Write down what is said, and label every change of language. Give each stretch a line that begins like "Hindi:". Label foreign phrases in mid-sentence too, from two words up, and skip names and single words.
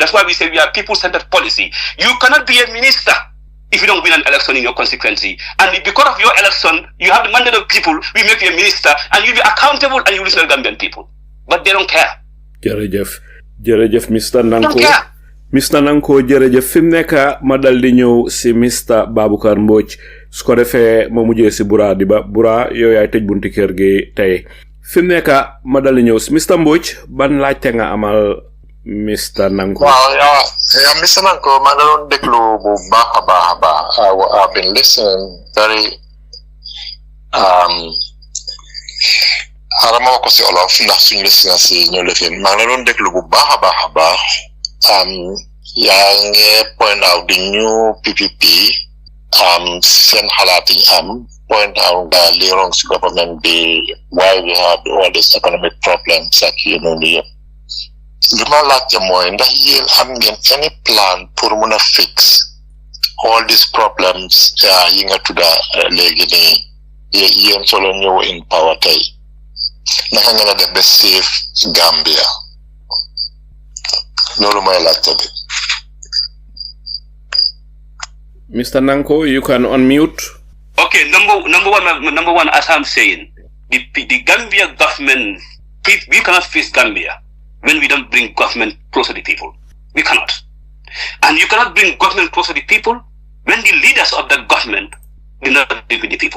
English: That's why we say we are people-centered policy. You cannot be a minister if you don't win an election in your constituency. And because of your election, you have the mandate of people, we make you a minister, and you'll be accountable and you listen to the Gambian people. but they don't care.
Wolof: Jërëjëf Mr Nanko. Mr Nanko jërëjëf fi mu nekk ma dal di ñëw si Mr Baboucarr Mbodj su ko defee ma mujjee si Bura di ba Bura yow yaay tëj bunti kër gi tey fi mu nekk ma dal di ñëw si Mr Mbodj ban laajte nga amal Mr Nanko. Waaw yaa Mr Nanko maa ngi doon déglu bu baax a baax
English: I've been listening very
Wolof: xaaral ma wax ko si olof ndax suñu listeners si ñoo lefin maa ngi doon déglu bu baax a baax yaa ngi
English: point out the new PPP
Wolof: seen xalaat yi am
English: point out the wrongs government
Wolof: be
English: why we have all these economic problems
Wolof: ak yi noonu yëpp li ma laajte mooy ndax yéen am ngeen
English: any plan
Wolof: pour mun a
English: fix all these problems
Wolof: yi nga tudda léegi nii yéen solo ñëw
English: in power
Wolof: tey naka ngeen a def ba save Gambia loolu mooy laajte bi.
English: Mr Nanko, you can unmute. Okay, number one, as I'm saying, the Gambia government, we cannot face Gambia when we don't bring government close to the people. We cannot. And you cannot bring government close to the people when the leaders of that government do not live with the people.